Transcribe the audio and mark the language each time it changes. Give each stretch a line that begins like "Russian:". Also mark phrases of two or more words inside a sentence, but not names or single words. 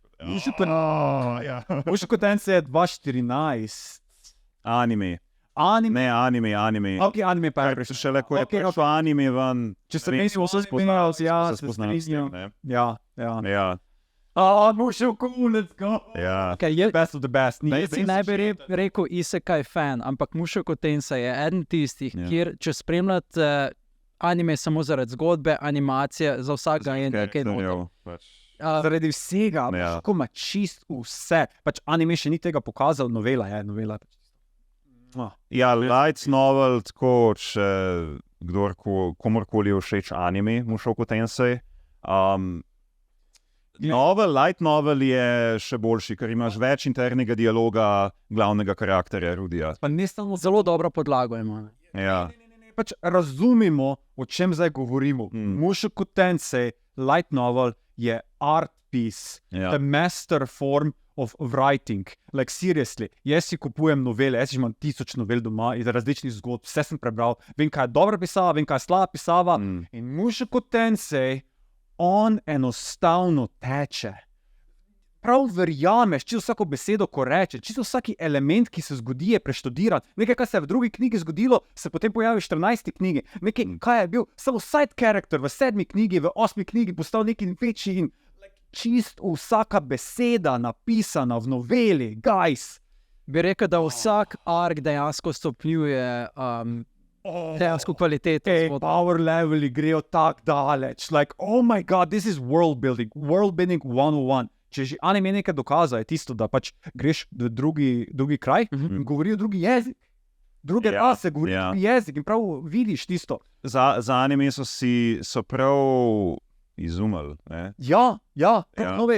Slovenian: Mushoku Tensei je 2014. Anime. Anime. Ne, anime. Ok, anime pa je Ker prišel. šele ko je Okay, prišel anime ven, Če se meni vse spoznal, ja, se spoznal s tem, ne. Ja. Ja, Mushoku,
English: let's go.
Slovenian: ja. Okay,
English: Best of the best.
Slovenian: jaz si ne bi rekel isekaj fan, ampak Mushoku Tensei je eden tistih, Ja. kjer če spremljate anime samo zaradi zgodbe, animacije, za vsakega je nekaj noter. Pač. Zaradi vsega, Ja. lahko ima čist vse. Pač anime še ni tega pokazal, novela je, novela. Ja,
English: light novel,
Slovenian: tako, če komorkoli je všeč anime, Mushoku Tensei.
English: Light novel
Slovenian: je še boljši, ker imaš več internega dialoga glavnega karakterja, Rudija. Pa ne samo Zelo dobro podlago ima. Ne? Ja. pač razumemo, o čem zdaj govorimo. Mushoku Tensei,
English: light novel,
Slovenian: je
English: art piece,
Slovenian: Ja.
English: the master form of writing. Like, seriously,
Slovenian: jaz si kupujem novele, jaz imam 1000 novel doma iz različnih zgodb, vse sem prebral, vem, kaj je dobra pisava, vem, kaj je slaba pisava. In Mushoku Tensei, on enostavno teče. Prav verjameš, čisto vsako besedo, ko reče, čisto vsaki element, ki se zgodi, je preštudiran. Nekaj, kar se je v drugi knjigi zgodilo, se potem pojavi v 14. knjigi. Nekaj, kaj je bil samo
English: side character
Slovenian: v 7. knjigi, v 8. knjigi postal neki večji in čisto vsaka beseda napisana v noveli, guys. Bi rekel, da vsak ark dejansko stopnjuje dejansko kvaliteto. Power leveli grejo tako daleč.
English: Like, oh my god, this is world building 101.
Slovenian: Če že anime nekaj dokaza, je tisto, da pač greš v drugi kraj in govorijo drugi jezik. Druge rase govorijo drugi jezik in prav vidiš tisto. Za anime so prav izumili. Ja, nove